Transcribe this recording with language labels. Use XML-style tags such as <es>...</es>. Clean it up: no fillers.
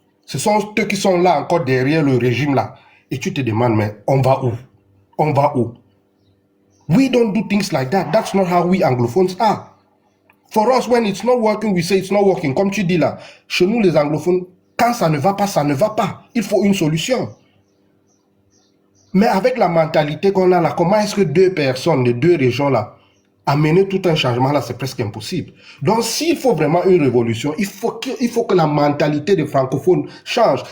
<fr>Ce sont ceux qui sont là encore derrière le régime là. Et tu te demandes, mais on va où? On va où?</fr> <en>We don't do things like that. That's not how we anglophones are. For us, when it's not working, we say it's not working.</en> <fr>Comme tu dis là, chez nous les anglophones, quand ça ne va pas, ça ne va pas. Il faut une solution. Mais avec la mentalité qu'on a là, comment est-ce que 2 personnes de 2 régions là, amener tout un changement là, c'est presque impossible. Donc s'il faut vraiment une révolution, il faut que la mentalité des francophones change.</fr>